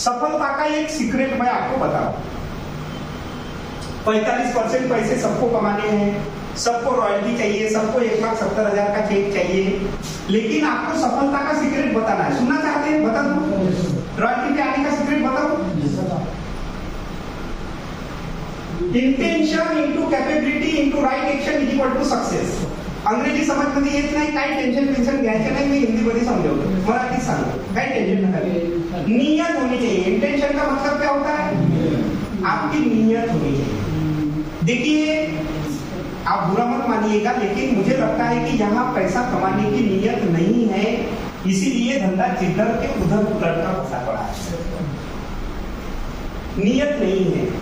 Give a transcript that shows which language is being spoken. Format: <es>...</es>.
<hi>सफलता का एक सीक्रेट मैं आपको बताऊं। 45% पैसे सबको कमाने हैं, सबको रॉयल्टी चाहिए, सबको 1,70,000 का चेक चाहिए, लेकिन आपको सफलता का सीक्रेट बताना है। सुनना चाहते हैं? बता दूं? रॉयल्टी पे आने का सीक्रेट बताऊं?</hi> <en>Intention into capability into right action is equal to success.</en> <mr>अंग्रेजी समजमध्ये येत नाही, काही टेन्शन घ्यायचं नाही, मी हिंदी मध्ये समझाऊंगा, मराठी सांगतो, काही टेंशन नका लीजिए।</mr> <hi>नियत होनी चाहिए। इंटेंशन का मतलब क्या होता है? आपकी नियत होनी चाहिए। देखिए, आप बुरा मत मानिएगा, लेकिन मुझे लगता है कि यहाँ पैसा कमाने की नियत नहीं है, इसीलिए धंधा जिधर के उधर उलटता फंसा पड़ा है। नियत नहीं है।</hi>